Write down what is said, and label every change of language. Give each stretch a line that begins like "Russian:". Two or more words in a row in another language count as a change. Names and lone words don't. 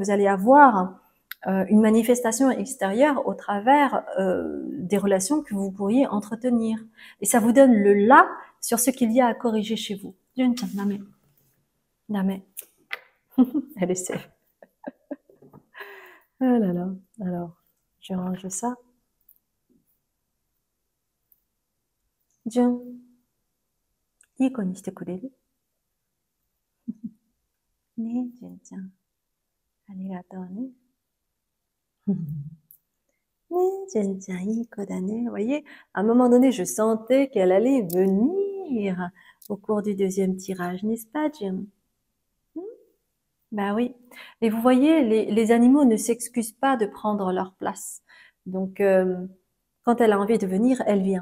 French: Vous allez avoir une manifestation extérieure au travers des relations que vous pourriez entretenir. Et ça vous donne le là sur ce qu'il y a à corriger chez vous. Elle essaie. Ah là là. Alors, je range ça.
Japanese: Jun, いい子にしてくれる？ねえ、純ちゃん。ありがとうね。Jen Jen, いい子だね.
French: Vous voyez, à un moment donné, je sentais qu'elle allait venir au cours du deuxième tirage, n'est-ce pas, Jen? Bah oui. Et vous voyez, les animaux ne s'excusent pas de prendre leur place. Donc, quand elle a envie de venir, elle vient.